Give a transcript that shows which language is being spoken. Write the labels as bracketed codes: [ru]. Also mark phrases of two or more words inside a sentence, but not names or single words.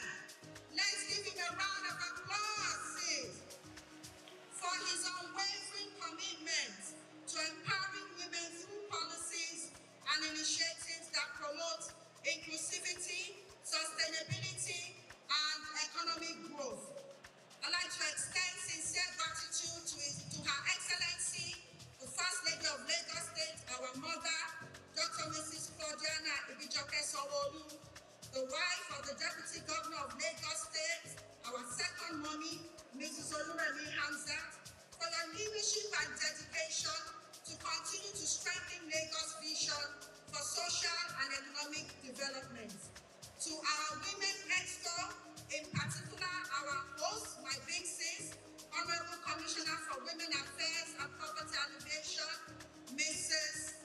[en] Let's give him a round of applause, please, for his unwavering commitment to empowering women through policies and initiatives that promote inclusivity, sustainability, and economic growth. I'd like to extend sincere gratitude to Her Excellency, the First Lady of Lagos State, our mother, Dr. Mrs. Claudiana Ibijoke Sanwo-Olu, the wife of the Deputy Governor of Lagos State, our second mommy, Mrs. Oluremi Hamzat, for your leadership and dedication to continue to strengthen Lagos' vision for social and economic development. To our Women Exco, in particular our host, my big sis, Honorable Commissioner for Women Affairs and Poverty Alleviation, Mrs.